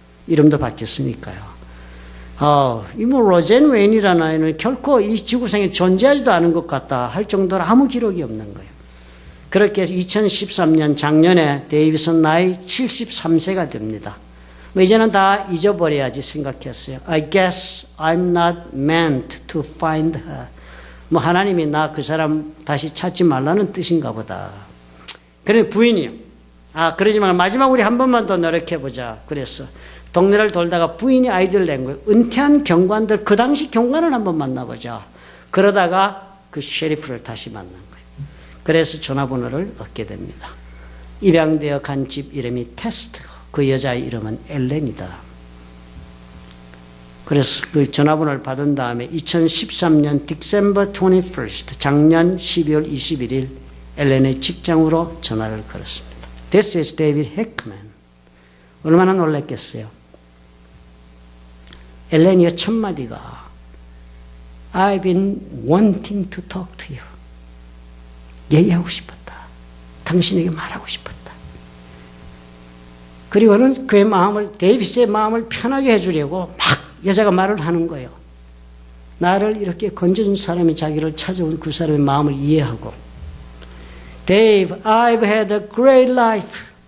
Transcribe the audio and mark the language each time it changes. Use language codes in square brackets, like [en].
[ko] 이름도 바뀌었으니까요. 이 로젠 웨인이라는 아이는 결코 이 지구상에 존재하지도 않은 것 같다 할 정도로 아무 기록이 없는 거예요. 그렇게 해서 2013년 작년에 데이비슨 나이 73세가 됩니다. 이제는 다 잊어버려야지 생각했어요. [en] I guess I'm not meant to find her. [ko] 하나님이 나 그 사람 다시 찾지 말라는 뜻인가 보다. 그런데 부인이요. 그러지 말고 마지막 우리 한 번만 더 노력해보자. 그랬어. 동네를 돌다가 부인이 아이디어를 낸 거예요. 은퇴한 경관들, 그 당시 경관을 한번 만나보자. 그러다가 그 셰리프를 다시 만난 거예요. 그래서 전화번호를 얻게 됩니다. 입양되어 간 집 이름이 테스트고 그 여자의 이름은 엘렌이다. 그래서 그 전화번호를 받은 다음에 2013년 December 21st, 작년 12월 21일 엘렌의 직장으로 전화를 걸었습니다. [en] This is David Hickman. [ko] 얼마나 놀랐겠어요. 엘렌이의 첫 마디가 [en] I've been wanting to talk to you. [ko] 얘기하고 싶었다. 당신에게 말하고 싶었다. 그리고는 그의 마음을, 데이비스의 마음을 편하게 해주려고 막 여자가 말을 하는 거예요. 나를 이렇게 건져준 사람이 자기를 찾아온 그 사람의 마음을 이해하고 [en] Dave, I've had a great life.